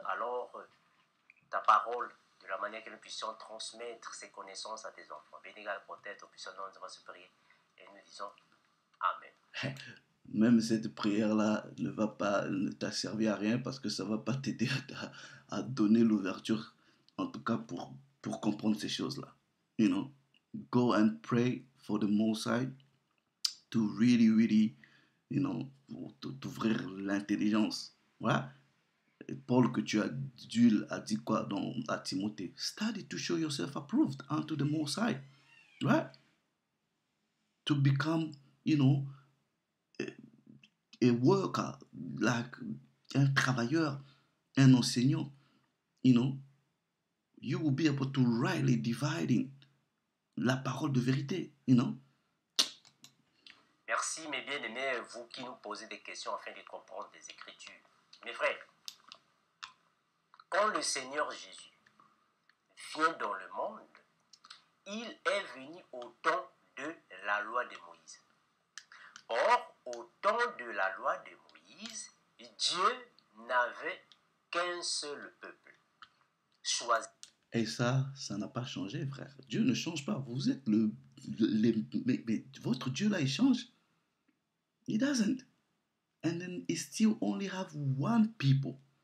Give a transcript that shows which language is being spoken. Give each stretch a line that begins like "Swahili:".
French: Alors, ta parole, de la manière que nous puissions transmettre ces connaissances à tes enfants. Bénis, garde, protège, au puissant nom, nous avons se prier. Et nous disons Amen. Même cette prière-là ne t'a servi à rien parce que ça ne va pas t'aider à donner l'ouverture, en tout cas pour comprendre ces choses-là.
English: You know, go and pray for the Most High to really, you know,
French: t'ouvrir l'intelligence. Voilà. Et Paul que tu as dit quoi à Timothée?
English: Study to show yourself approved unto the Most High. Right? To become, you know, a worker, like
French: un travailleur, un enseignant,
English: you know, you will be able to rightly dividing
French: la parole de vérité,
English: you know.
French: Merci, mes bien-aimés, vous qui nous posez des questions afin de comprendre les Écritures. Mes frères, quand le Seigneur Jésus vient dans le monde, il est venu au temps de la loi de Moïse. Or, au temps de la loi de Moïse, Dieu n'avait qu'un seul peuple, choisi. Et ça n'a pas changé, frère. Dieu ne change pas. Vous êtes mais votre Dieu là, il change.
English: He doesn't. And then he still only have one people.